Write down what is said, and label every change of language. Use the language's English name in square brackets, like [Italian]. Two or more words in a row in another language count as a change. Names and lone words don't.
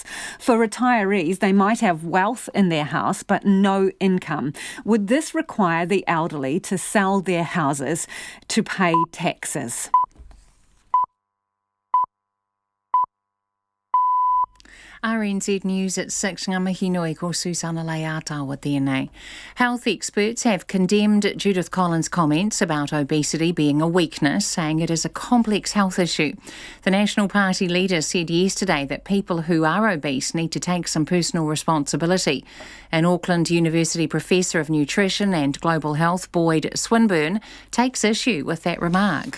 [English] For retirees, they might have wealth in their house but no income. Would this require the elderly to sell their houses to pay taxes? RNZ News at 6, [Māori] ngā mihi nui ko Susana Leatawa tēnei. [English] Health experts have condemned Judith Collins' comments about obesity being a weakness, saying it is a complex health issue. The National Party leader said yesterday that people who are obese need to take some personal responsibility. An Auckland University professor of nutrition and global health, Boyd Swinburne, takes issue with that remark.